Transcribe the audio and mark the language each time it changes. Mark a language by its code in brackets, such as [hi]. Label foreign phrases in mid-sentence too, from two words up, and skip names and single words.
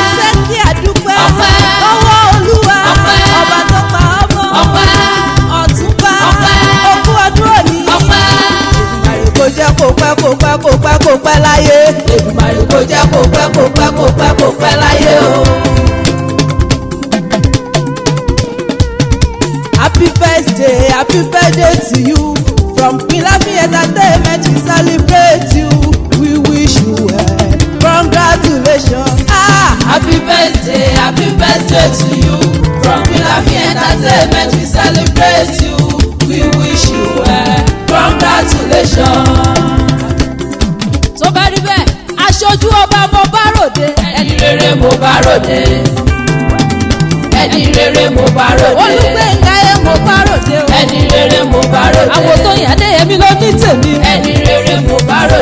[yo] Ṣé kí a dúpẹ́? Ọpẹ́. Lọ́wọ́ Olúwa. Ọpẹ́. Ọba tó pa ọmọ. Ọpẹ́. Ọ̀túnba. Ọpẹ́. Ó kú ọdún òní. Ọpẹ́. Èdùmàrè kó jẹ́ kó pẹ́, kó pẹ́, kó pẹ́, kó pẹ́ láyé. Èdùmàrè kó jẹ́ kó pẹ́, kó pẹ́, kó pẹ́, kó pẹ́ láyé o. [en] Happy birthday, happy birthday to you. From Queen Labi Entertainment, we celebrate you. We wish you well. Congratulations. Ah! Happy birthday, happy birthday to you. From Queen Labi Entertainment, we celebrate you. We wish you well. Congratulations. [yo] Tó bá rí bẹ́ẹ̀, Aṣojú ọba mo bá ròde. Ẹni rere mo bá ròde. Ẹni rere mo bá ròde. Olúgbénga ẹ mo bá ròde o. Ẹni rere mo bá ròde. Àwọn tó yàn dé èmi ló ní tèmi. Ẹni rere mo bá ròde.